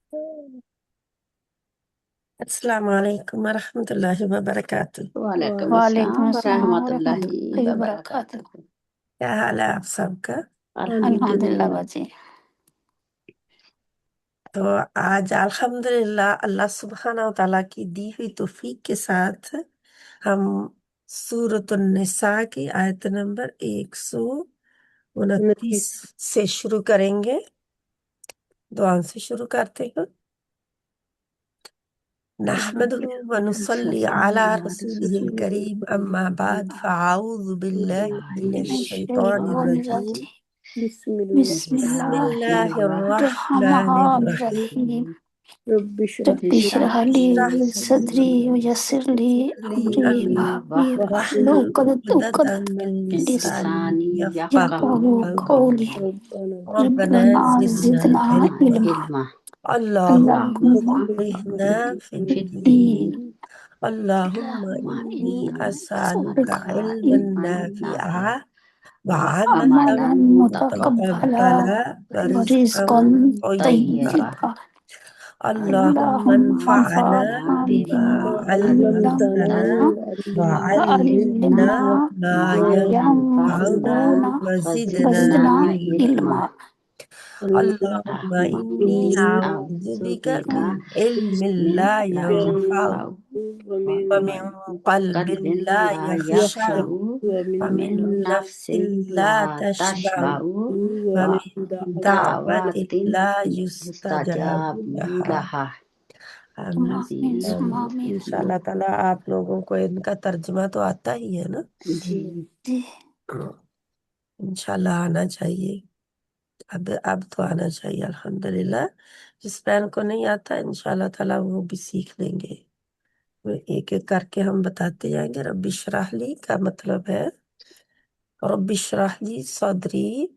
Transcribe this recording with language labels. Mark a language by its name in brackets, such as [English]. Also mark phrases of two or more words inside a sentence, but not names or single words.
[Arabic] السلام عليكم ورحمة الله وبركاته. वालेकुम वालेकुम अस्सलाम अस्सलाम वरहमतुल्लाहि वरहमतुल्लाहि वबरकातुह। वबरकातुह। [Hindi] क्या हाल है आप सबका? अल्हम्दुलिल्लाह बाजी। तो आज अल्हम्दुलिल्लाह अल्लाह [Arabic] سبحانه وتعالى [Hindi] की दी हुई तौफीक के साथ हम सूरतुन निसा की आयत नंबर 129 से शुरू करेंगे। दुआ से शुरू करते हैं। [Arabic] نحمده ونصلي على رسوله الكريم أما بعد فأعوذ بالله من الشيطان الرجيم. بسم الله الرحمن الرحيم. رب اشرح لي صدري ويسر لي أمري واحلل عقدة من लिसानी يفقهوا قولي रब्बना रब्बना ज़िदना زدنا علما इल्मा अल्लाहुम्मा अल्लाहुम्मा फ़क़िहना फिद्दीन في الدين اللهم إني أسألك अस्अलुका علما نافعا وعملا عملا متقبلا متقبلا ورزقا वरिज़्क़न तय्यबा। तय्यबा अल्लाहुम्मा अल्लाहुम्मा अन्फ़अना अंफ़अना बिमा बिमा अल्लमतना अल्लमतना وعلمنا वअल्लिमना मा मा यंफ़अना यंफ़अना وزدنا वज़िदना इल्मा। इल्मा। اللهم إني أعوذ بك من علم لا ينفع ومن قلب لا يخشع ومن نفس لا تشبع ومن دعوة لا يستجاب لها. आमीन آمين ثم आमीन। आमीन। إن شاء الله تعالى [Hindi] आप लोगों को इनका तर्जुमा तो आता ही है ना? जी जी इंशाल्लाह आना चाहिए। अब तो आना चाहिए अल्हम्दुलिल्लाह। जिस बहन को नहीं आता [Arabic] إن شاء الله تعالى [Hindi] वो भी सीख लेंगे। एक एक करके हम बताते जाएंगे। [Arabic] رب اشرح لي [Hindi] का मतलब है [Arabic] رب اشرح لي صدري.